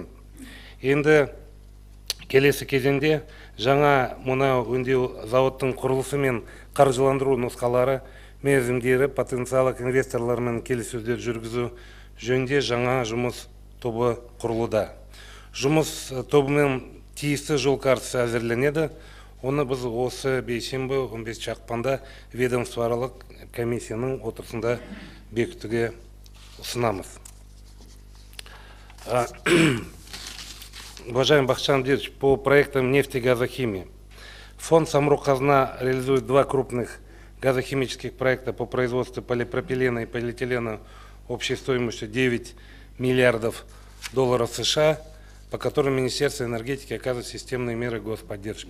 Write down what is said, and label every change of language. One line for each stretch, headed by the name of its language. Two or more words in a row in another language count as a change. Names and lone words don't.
Kazakh: Енді келесі кезеңде жаңа мұнай өңдеу зауыттың құрылысы мен қаржыландыру нұсқалары, мерзімдері, потенциялық инвесторлармен келіссөздер жүргізу жөнінде жаңа жұмыс тобы құрылуда. Жұмыс тобымен тиісті жол картасы әзірленеді. Оны біз осы бейсенбі 15 ақпанда ведомствоаралық комиссияның отырысында бекітуге ұсынамыз.
Russian: Уважаемый Бахытжан Абдиевич, по проектам нефтегазохимии. Фонд «Самрұқ-Қазына» реализует два крупных газохимических проекта по производству полипропилена и полиэтилена общей стоимостью 9 миллиардов долларов США, по которым Министерство энергетики оказывает системные меры господдержки.